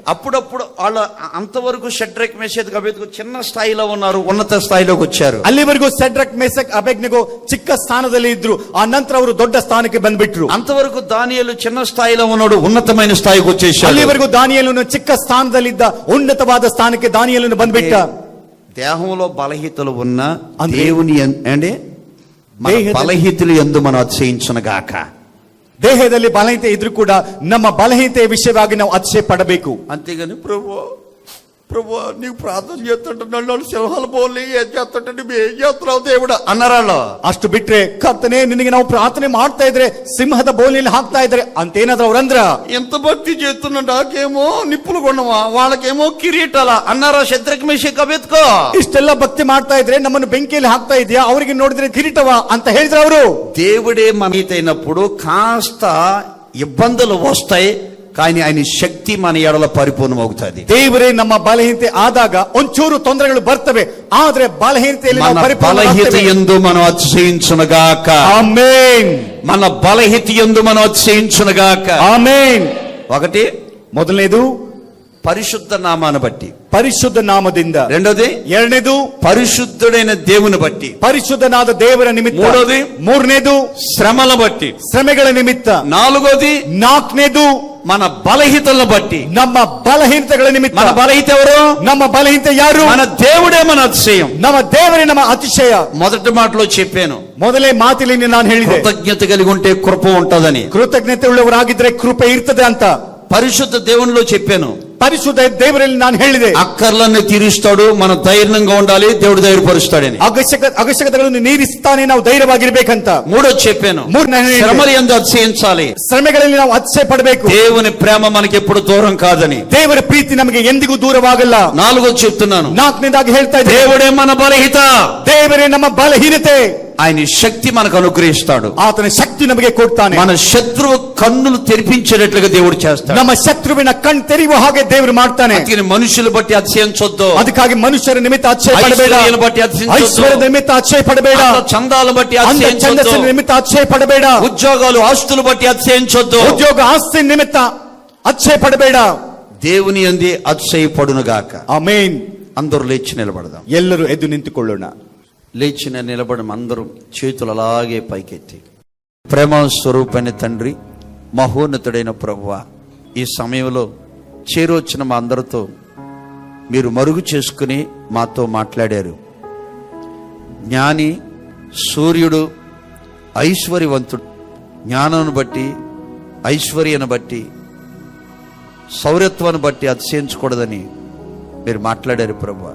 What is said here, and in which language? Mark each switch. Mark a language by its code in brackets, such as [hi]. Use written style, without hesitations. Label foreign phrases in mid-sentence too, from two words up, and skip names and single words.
[te] అప్పుడప్పుడు వాళ్ళు అంతవరకు షడ్రక్ మెషక్ అబేద్కు చిన్న స్థాయిలో ఉన్నారు, ఉన్నత స్థాయిలోకి వచ్చారు. [kn] ಅಲ್ಲಿವರೆಗೂ ಸೆಡ್ರಕ್ ಮೇಸಕ್ ಅಬೇದ್ನೆಗೋ ಚಿಕ್ಕ ಸ್ಥಾನದಲ್ಲಿ ಇದ್ರು, ಆ ನಂತರ ಅವರು ದೊಡ್ಡ ಸ್ಥಾನಕ್ಕೆ ಬಂದ್ಬಿಟ್ರು. [te] అంతవరకు దానియేలు చిన్న స్థాయిలో ఉన్నాడు, ఉన్నతమైన స్థాయికి వచ్చేసాడు. [kn] ಅಲ್ಲಿವರೆಗೂ ದಾನಿಯೇಲನು ಚಿಕ್ಕ ಸ್ಥಾನದಲ್ಲಿದ್ದ, ಉನ್ನತವಾದ ಸ್ಥಾನಕ್ಕೆ ದಾನಿಯೇಲನು ಬಂದ್ಬಿಟ್ಟ. [te] దేహంలో బలహీనతలు ఉన్న దేవుని అంటే బలహీనతలు యందు మనం అతిశయించునగాక. [kn] ದೇಹದಲ್ಲಿ ಬಲಹೀನತೆ ಇದ್ರೂ ಕೂಡ ನಮ್ಮ ಬಲಹೀನತೆಯ ವಿಷಯವಾಗಿ ನಾವು ಅತಿಶಯ ಪಡಬೇಕು. [te] అంతేగాని ప్రభు నీకు ప్రార్థన చేస్తుంటే నన్ను సింహాల బోల్ని ఏం చేస్తుంటే నువ్వు ఏం చేస్తున్నావు దేవుడు అన్నారాళ్ళు. [kn] ಅಷ್ಟು ಬಿಟ್ರೆ ಕರ್ತನೆ ನಿನಗೆ ನಾವು ಪ್ರಾರ್ಥನೆ ಮಾಡ್ತಾ ಇದ್ರೆ ಸಿಂಹದ ಬೋಲಿನಲ್ಲಿ ಹಾಕ್ತಾ ಇದ್ರೆ ಅಂತೇನಾದ್ರು ಅವ್ರಂದ್ರ. [te] ఎంత భక్తి చేస్తున్నా నాకేమో నిప్పులు కొన్నవా, వాళ్ళకేమో కిరీటాల అన్నారా షద్రక్ మేషక్ అబేద్కో. [kn] ಇಷ್ಟೆಲ್ಲ ಭಕ್ತಿ ಮಾಡ್ತಾ ಇದ್ರೆ ನಮ್ಮನ್ನು ಬೆಂಕಿಯಲ್ಲಿ ಹಾಕ್ತಾ ಇದೆಯಾ, ಅವರಿಗೆ ನೋಡಿದ್ರೆ ಕಿರೀಟವ ಅಂತ ಹೇಳಿದ್ರು ಅವರು. [te] దేవుడే మనైనప్పుడు కాస్త ఇబ్బందులు వస్తాయి, కానీ ఆయన శక్తి మన ఎడల పరిపూర్ణమవుతుంది. [kn] ದೇವರೇ ನಮ್ಮ ಬಲಹೀನತೆ ಆದಾಗ ಒಂಚೂರು ತೊಂದರೆಗಳು ಬರ್ತವೆ, ಆದ್ರೆ ಬಲಹೀನತೆಯಲ್ಲಿ ನಾವು [te] మన బలహీనత యందు మనం అతిశయించునగాక. [kn] ಆಮೆನ್. [te] మన బలహీనత యందు మనం అతిశయించునగాక. [kn] ಆಮೆನ್. [te] ఒకటి [kn] ಮೊದಲನೇದು [te] పరిశుద్ధ నామాన్ని బట్టి, [kn] ಪರಿಶುದ್ಧ ನಾಮದಿಂದ. [te] రెండోది [kn] ಎರಡನೇದು [te] పరిశుద్ధుడైన దేవుని బట్టి, [kn] ಪರಿಶುದ್ಧನಾದ ದೇವರ ನಿಮಿತ್ತ. [te] మూడోది [kn] ಮೂರನೇದು [te] శ్రమల బట్టి, [kn] ಶ್ರಮೆಗಳ ನಿಮಿತ್ತ. [te] నాలుగోది [kn] ನಾಲ್ಕನೇದು [te] మన బలహీనతలను బట్టి. [kn] ನಮ್ಮ ಬಲಹೀನತೆಗಳ ನಿಮಿತ್ತ. [te] మన బలహీనత ఎవరు? [kn] ನಮ್ಮ ಬಲಹೀನತೆ ಯಾರು? [te] మన దేవుడే మన అతిశయం. [kn] ನಮ್ಮ ದೇವರೇ ನಮ್ಮ ಅತಿಶಯ. [te] మొదటి మాటలో చెప్పాను, [kn] ಮೊದಲೇ ಮಾತಿಲಿ ನಾನು ಹೇಳಿದೆ, [te] కృతజ్ఞత కలిగి ఉంటే కృప ఉంటదని. [kn] ಕೃತಜ್ಞತೆ ಉಳ್ಳವರಾಗಿದ್ರೆ ಕೃಪೆ ಇರ್ತದೆ ಅಂತ. [te] పరిశుద్ధ దేవునిలో చెప్పాను, [kn] ಪರಿಶುದ್ಧ ದೇವರಲ್ಲಿ ನಾನು ಹೇಳಿದೆ, [te] అక్కర్లన్నీ తీరుస్తాడు, మనం ధైర్యంగా ఉండాలి, దేవుడు ధైర్యపరుస్తాడని. [kn] ಅವಶ್ಯಕತೆಗಳನ್ನು ನೀರಿಸ್ತಾನೆ, ನಾವು ಧೈರ್ಯವಾಗಿರ್ಬೇಕಂತ. [te] మూడోది చెప్పాను, శ్రమలు యందు అతిశయించాలి, [kn] ಶ್ರಮೆಗಳಲ್ಲಿ ನಾವು ಅತಿಶಯ ಪಡಬೇಕು. [te] దేవుని ప్రేమ మనకి ఎప్పుడు దూరం కాదని. [kn] ದೇವರ ಪ್ರೀತಿ ನಮಗೆ ಎಂದಿಗೂ ದೂರವಾಗಲ್ಲ. [te] నాలుగోది చెప్తున్నాను, [kn] ನಾಲ್ಕನೇದಾಗಿ ಹೇಳ್ತಾ ಇದ್ದೆ, [te] దేవుడే మన బలహీనత, [kn] ದೇವರೇ ನಮ್ಮ ಬಲಹೀನತೆ. [te] ఆయన శక్తి మనకు అనుగ్రహిస్తాడు. [kn] ಆತನ ಶಕ್ತಿ ನಮಗೆ ಕೊಡ್ತಾನೆ. [te] మన శత్రువు కన్నులు తెరిపించేటట్లుగా దేవుడు చేస్తాడు. [kn] ನಮ್ಮ ಶತ್ರುವಿನ ಕಣ್ಣು ತೆರೆಯುವ ಹಾಗೆ ದೇವರು ಮಾಡ್ತಾನೆ. [te] అందుకని మనుషులు బట్టి అతిశయించొద్దు, [kn] ಅದಕ್ಕಾಗಿ ಮನುಷ್ಯರ ನಿಮಿತ್ತ ಅತಿಶಯ ಪಡಬೇಡ. [te] ఐశ్వర్యాలను బట్టి అతిశయించొద్దు, [kn] ಐಶ್ವರ್ಯದ ನಿಮಿತ್ತ ಅತಿಶಯ ಪಡಬೇಡ. [te] చందాలను బట్టి [kn] ಛಂದಸ್ಸಿನ [te] అతిశయించొద్దు, [kn] ನಿಮಿತ್ತ ಅತಿಶಯ ಪಡಬೇಡ. [te] ఉద్యోగాలు ఆస్తులు బట్టి అతిశయించొద్దు, [kn] ಉದ್ಯೋಗ ಆಸ್ತಿ ನಿಮಿತ್ತ ಅತಿಶಯ ಪಡಬೇಡ. [te] దేవుని యందే అతిశయపడునుగాక. [kn] ಆಮೆನ್. [te] అందరూ లేచి నిలబడదాం. [kn] ಎಲ್ಲರೂ ಎದ್ದು ನಿಂತುಕೊಳ್ಳೋಣ. [te] లేచి నిలబడి అందరూ చేతులు అలాగే పైకెత్తి, ప్రేమ స్వరూపైన తండ్రి, మహోన్నతుడైన ప్రభువా, ఈ సమయంలో చేరొచ్చిన మా అందరితో మీరు మరుగు చేసుకుని మాతో మాట్లాడారు. జ్ఞాని, సూర్యుడు, ఐశ్వర్యవంతుడు, జ్ఞానాన్ని బట్టి, ఐశ్వర్యాన్ని బట్టి, సౌరత్వాన్ని బట్టి అతిశయించకూడదని మీరు మాట్లాడారు ప్రభువా.